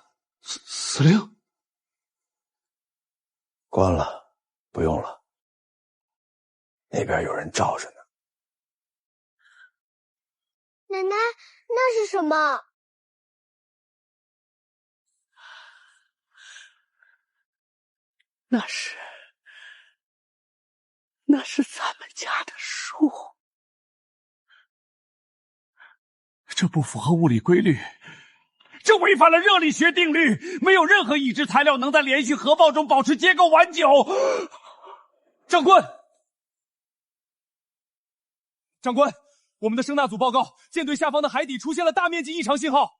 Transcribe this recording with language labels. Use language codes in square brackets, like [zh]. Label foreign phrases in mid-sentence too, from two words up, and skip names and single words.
[zh] 司令？ 關了，不用了。那邊有人罩着呢。奶奶，那是什麼？那是咱們家的樹。這不符合物理規律。這違反了熱力學定律，沒有任何已知材料能在連續核爆中保持結構完久。長官，我們的聲納組報告，艦隊下方的海底出現了大面積異常信號。